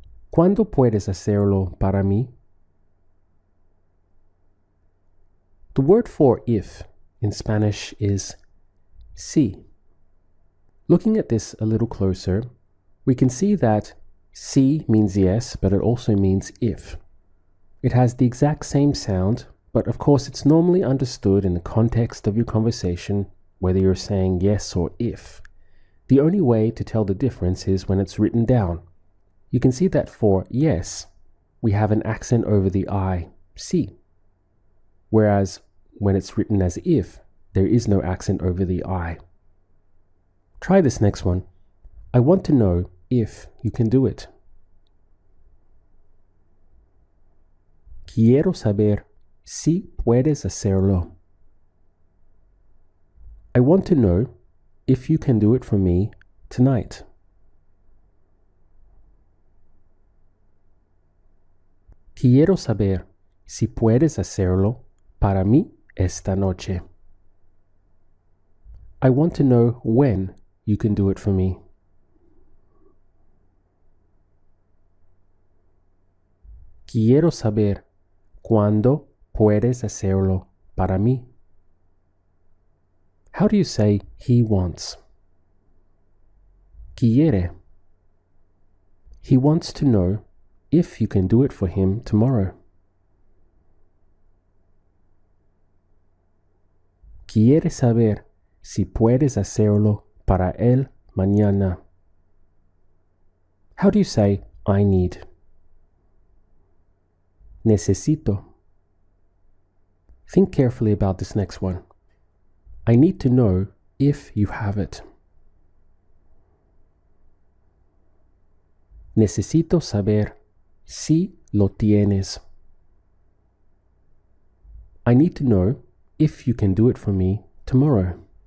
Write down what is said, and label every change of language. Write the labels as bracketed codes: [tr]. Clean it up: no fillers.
[es] ¿Cuándo puedes hacerlo para mí? [en] The word for if in Spanish is si. Looking at this a little closer, we can see that si means yes, but it also means if. It has the exact same sound, but of course it's normally understood in the context of your conversation, whether you're saying yes or if. The only way to tell the difference is when it's written down. You can see that for yes, we have an accent over the I, si. Whereas when it's written as if, there is no accent over the I. Try this next one. I want to know if you can do it. [es] Quiero saber si puedes hacerlo. [en] I want to know if you can do it for me tonight. [es] Quiero saber si puedes hacerlo para mí esta noche. [en] I want to know when you can do it for me. [es] Quiero saber cuándo puedes hacerlo para mí. [en] How do you say he wants? Quiere. He wants to know if you can do it for him tomorrow. [es] Quiere saber si puedes hacerlo para él mañana. [en] How do you say I need? [es] Necesito. [en] Think carefully about this next one. I need to know if you have it. [es] Necesito saber si lo tienes. [en] I need to know if you can do it for me tomorrow.